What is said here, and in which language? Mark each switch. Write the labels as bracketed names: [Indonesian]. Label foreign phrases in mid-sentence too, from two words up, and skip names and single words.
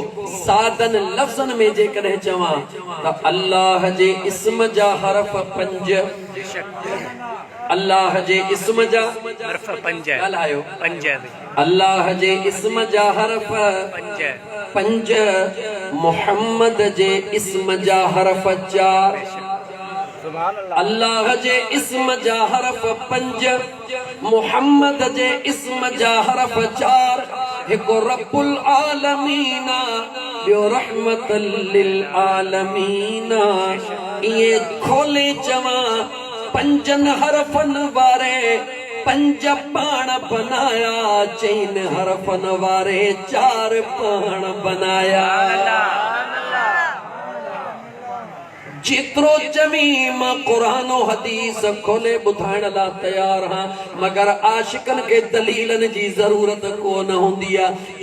[Sindhi] सादन लफ़्ज़न में जेकॾहिं चवां त अल्लाह जे इस्म जा हरफ 5, अल्लाह जे इस्म जा हरफ 5 ॻाल्हायो 5, अल्लाह जे इस्म जा हरफ 5, मुहम्मद जे इस्म जा हरफ 4। अल्लाह जे इस्म जा हरफ 5, मुहम्मद जे इस्म जा हरफ 4। हिकु [Arabic] رب العالمين, [Sindhi] ॿियो [Arabic] رحمة للعالمين. [Sindhi] इहे खोले चवां 5 हरफन वारे 5 पाण बनाया, 4 हरफन वारे 4 पाण बनाया। जेतिरो चवी मां क़ुरान और हदीस खोले ॿुधाइण लाइ तयार हां, मगर आशिकन के दलीलन जी ज़रूरत कोन हूंदी आहे।